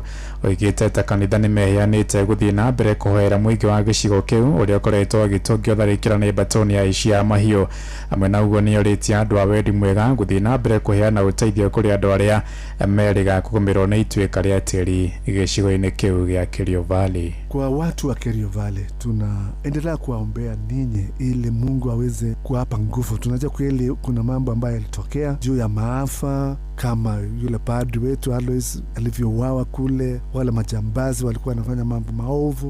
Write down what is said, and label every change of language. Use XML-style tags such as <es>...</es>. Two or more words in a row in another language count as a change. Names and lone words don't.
<ki>Oigĩte ta kanitha nĩ meheanĩte gũthiĩ na mbere kũhoera mũingĩ wa gĩcigo kĩu ũrĩa ũkoretwo agĩtũngio tharĩkĩra nĩ mbatoni ya aici a mahiũ. Amwe na ũguo nĩorĩtie andũ a wendi mwega gũthiĩ na mbere kũheana ũteithio kũrĩ andũ arĩa merĩga kũgũmĩrwo nĩ ituĩka rĩa tĩri gĩcigo-inĩ kĩu gĩa Kerio Valley.</ki> <sw>Kwa watu wa Kerio Valley tunaendelea kuwaombea ninyi ili Mungu aweze kuwapa nguvu. Tunajua kweli kuna mambo ambayo yalitokea juu ya maafa, kama yule padri wetu Alois alivyouawa kule, wale majambazi walikuwa wanafanya mambo maovu.</sw>